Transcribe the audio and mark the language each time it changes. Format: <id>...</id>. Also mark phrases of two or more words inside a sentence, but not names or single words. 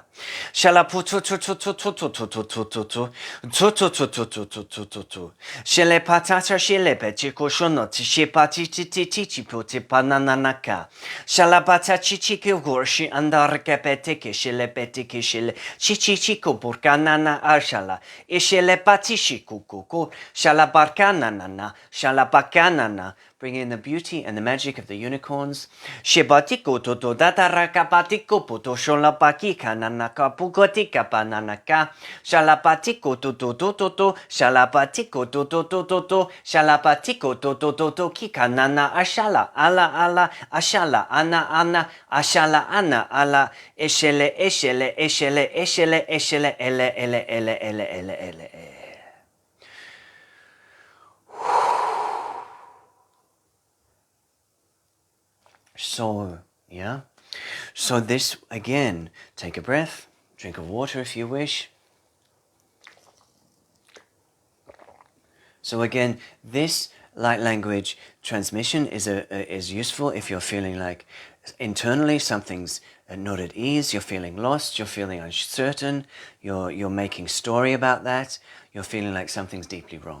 <en>Shalaputu Shele patata shele petiko shono tishepati titi puti pananaka. Shalapata chichiki gorshi andar kapeteke shele petike shele chichichiko burkanana arshala. Ishele patishiku kuku. Shalabarkanana. Shalabakanana. Bring in the beauty and the magic of the unicorns. Shibatiko toto datarakapatiko puto sholapakika nanaka pugotika pananaka. Shalapatiko toto shalapatiko toto shalapatiko toto kika nana ashala ala ashala ana ashala ana ala eshele ele. So, yeah. So this, again, take a breath, drink of water if you wish. So again, this light language transmission is useful if you're feeling like internally something's not at ease, you're feeling lost, you're feeling uncertain, you're making story about that, you're feeling like something's deeply wrong.</en>